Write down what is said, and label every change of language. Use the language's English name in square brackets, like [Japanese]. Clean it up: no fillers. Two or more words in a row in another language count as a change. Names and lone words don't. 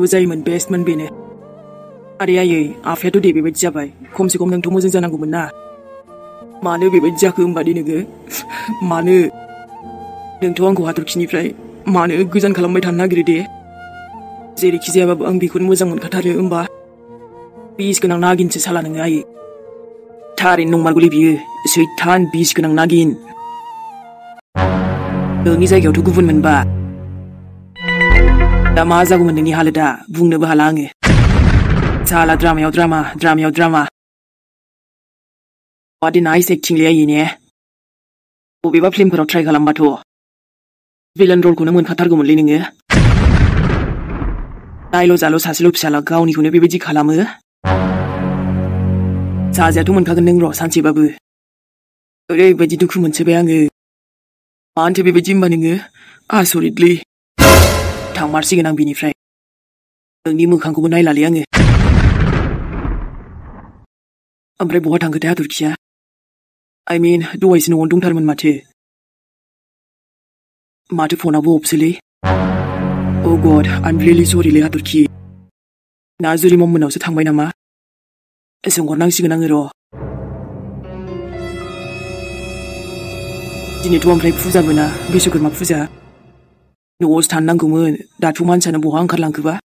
[Bodo] जायोमोन बेस्टमोन बेनो आरे आयै आफायाथ' दे बेबायदि जाबाय खमसे खम नोंथ' मोजां जानांगौमोन ना मानो बेबायदि जाखो होमबा दे नोङो मानो नोंथ' आंखौ हाथरखिनिफ्राय मानो गोजान खालामबाय थानो नागिरो दे जेरैखि जायाबाबो आं बेखौनो मोजां मोनखाथारो होमबा बिस गोनां नागिनसो साला नोङो आयै थारैनो नंमारगौलै बियो सैथान बिस गोनां नागिन नोंनि जायगायावथ' गुबुन मोनबा दा मा जागौमोन नोंनि हालोदा बुंनोबो हाला आङो साला द्रामायाव द्रामा द्रामायाव द्रामा [English] What a nice acting [Bodo] लै आयै ने बबेबा फिल्मफोराव ट्राइ खालामबाथ' भिलेन रलखौनो मोनखाथारगौमोनलै नोङो दाइल' जाल' सासेल' फिसाला गावनिखौनो बेबायदि खालामो साजायाथ' मोनखागोन नों र' सानसेबाबो ओरैबायदि दुखु मोनसोबाय आङो मानोथो बेबायदि होमबा नोङो आसरितलै थांमारसिगोन आं बिनिफ्राय नोंनि मोखांखौबो नायलालै आङो ओमफ्राय बहा थांखोथाय हाथरखिया? [English] I mean, [Bodo] दहायसो न'आवनो दंथारमोन माथो। माथो फनाबो अफसोलै? [English] Oh God, I'm really sorry [Bodo] लै हाथरखि। ना जुरिमम मोननावसो थांबाय नामा? सोंहरनांसिगोन आङो र'। दिनैथ' ओमफ्राय फुजाबो ना, बिश्वकर्मा फुजा। न'आवसो थानो नांगौमोन, दाथ' मानसियानो बहा ओंखारलांखोबा?